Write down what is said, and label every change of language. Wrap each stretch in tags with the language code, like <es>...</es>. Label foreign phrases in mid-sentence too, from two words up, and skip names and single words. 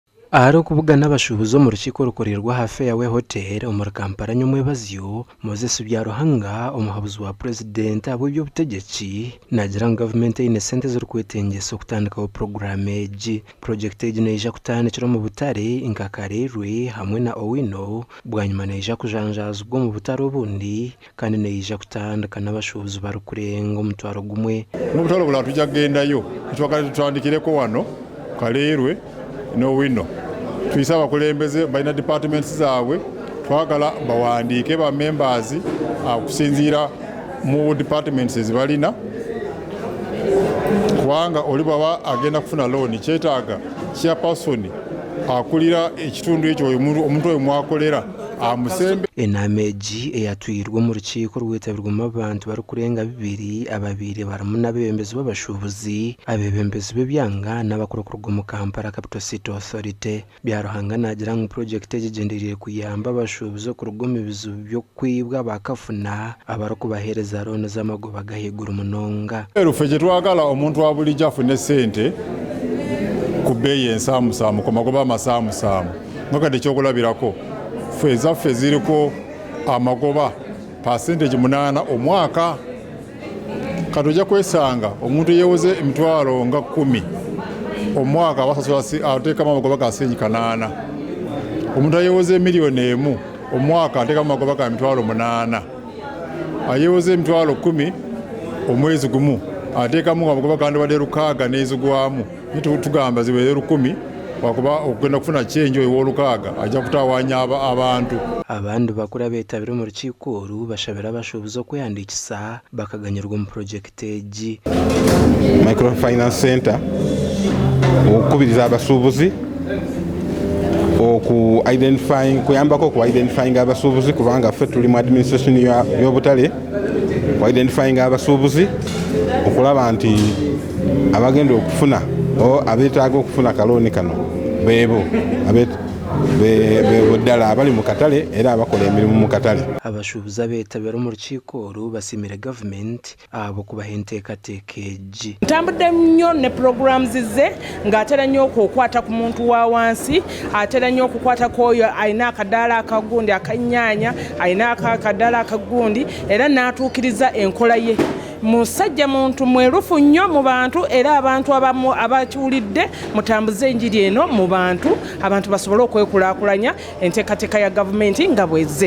<nyn>Ahari okuvuga n'abashubuzi omu rukiiko rukorerwa hafi yawe hotel omuri Kampala nyamwebazyo Moses Byaruhanga omuhabuzi wa president abw'ebyobutegetsi nagira ngu gavumenti eine sente zirikwetegyesa okutandikaho programu egi. Project egi neija kutandikira omu Butare, Nkakarerwe hamwe na Owino bwanyuma neija kujanjazibwa omu Butare obundi kandi neija kutandika n'abashubuzi barikurenga omutwaro gumwe.</nyn> <lg>N'obutale obulala tujja kugendayo nitwagala tutandikireko wano Karerwe n'Owino. Tuyisa abakulembeze balina departments zaabwe twagala bawandiike ba members okusinziira mu departments ezibalina kubanga oli baba agenda kufuna loan kyetaaga chairperson akulira ekitundu ekyo omuntu oyo mwakolera amusembe.</lg> <nyn>Enama egi eyatwirwe mu rukiiko rwitabirwemu abantu barikurenga 2, ababiri barimu n'abebembezi b'abashubuzi, abebembezi b'ebyanga n'abakurukuruga mu Kampala Capital City Authority. Byaruhanga nagira ngu project egi egendereire kuyamba abashubuzi okuruga omu bizibu by'okwibwa bakafuna abarikubaheereza looni z'amagoba gahaiguru munonga.</nyn> <lg>Ffe gye twagala omuntu wa bulijjo afune ssente ku bbeeyi ensaamusaamu ku magoba amasaamusaamu nga kadde ekyokulabirako ffe ezaffe ziriko amagoba percentage 8 omwaka. Kati ojja kwesanga omuntu yeewoze emitwalo nga 10 omwaka basasula ateekamu amagoba ga senyi 8. Omuntu ayeewoze miliyoni 1 omwaka ateekamu amagoba ga mitwalo 8. Ayeewoze emitwalo 10 omwezi gumu ateekamu amagoba gandi wadde 6 n'ezigwamu. Tugamba zibeere 10 wakuba okugenda kufuna change ew'olukaaga ajja kutawaanya abantu.</lg> <nyn>Abandi bakuru abeetabire mu rukiiko oru bashabira abashubuzi okweyandikisa bakaganyirwa mu project egi.</nyn> <lg>Microfinance Center okubiriza abasuubuzi kuyambako ku identifying abasuubuzi kubanga ffe tuli mu administration y'Obutale ku identifying abasuubuzi okulaba nti abagenda okufuna abeetaaga okufuna kalooni kano beebo ddala abali mu katale era abakola emirimu mu katale.</lg> <nyn>Abashubuzi abeetabira mu rukiiko oru basimire gavumenti abo kubaha enteekateeka egi.</nyn> <lg>Ntambudde nnyo ne programs ze ng'atera nnyo okukwata ku muntu wa wansi, atera nnyo okukwata ku oyo alina akadaala akagundi akannyaanya, alina akadaala akagundi era n'atuukiriza enkola ye. Musajja muntu mwerufu nnyo mu bantu era abantu abamu abakiwulidde mutambuze enjiri eno mu bantu abantu basobole okwekulaakulanya enteekateeka ya gavumenti nga bwezze.</lg>